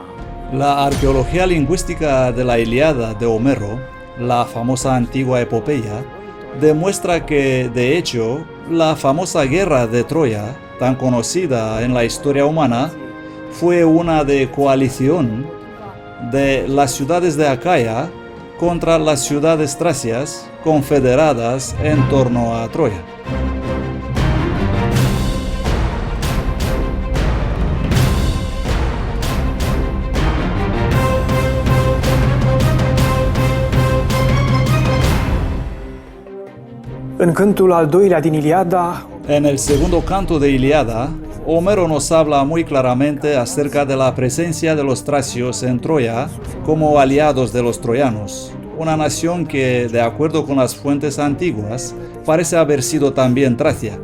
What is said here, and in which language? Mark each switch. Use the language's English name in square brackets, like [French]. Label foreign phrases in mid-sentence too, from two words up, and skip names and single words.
[Spanish] La arqueología lingüística de la Ilíada de Homero, la famosa antigua epopeya, demuestra que, de hecho, la famosa guerra de Troya, tan conocida en la historia humana, fue una de coalición de las ciudades de Acaya contra las ciudades tracias confederadas en torno a Troya. [Romanian] În cântul al doilea din Iliada, [Spanish] En el segundo canto de Ilíada, Homero nos habla muy claramente acerca de la presencia de los tracios en Troya como aliados de los troyanos, una nación que, de acuerdo con las fuentes antiguas, parece haber sido también Tracia.